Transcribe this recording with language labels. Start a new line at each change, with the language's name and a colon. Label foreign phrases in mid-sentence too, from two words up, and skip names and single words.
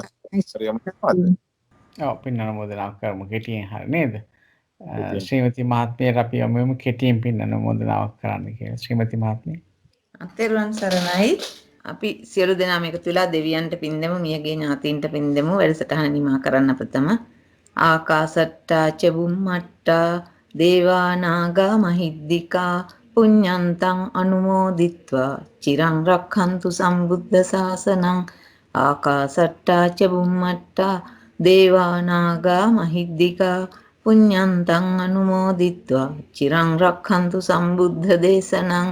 Sinhala: ඔව් පින් අනුමෝදනා කරමු කෙටියෙන් හරි නේද? ශ්‍රීමති මහත්මියට අපි යමුම කෙටියෙන් පින් අනුමෝදනාවක් කරන්න කියලා. ශ්‍රීමති මහත්මිය. අතෙරුවන් සරණයි. අපි සියලු දෙනාම එකතු වෙලා දෙවියන්ට පින් දෙමු, මියගේ ඥාතීන්ට පින් දෙමු. වැඩසටහන නිමා කරන්න ප්‍රථම
Pali: ආකාසට්ටා ච බුම්මට්ටා දේවා නාග මහිද්దికා පුඤ්ඤන්තං අනුමෝදිත්වා චිරං රක්ඛන්තු සම්බුද්ධ ශාසනං. ආකාසට්ටා ච බුම්මට්ටා දේවා නාග මහිද්దికා පුඤ්ඤන්තං අනුමෝදිත්වා චිරං රක්ඛන්තු සම්බුද්ධ දේශනං.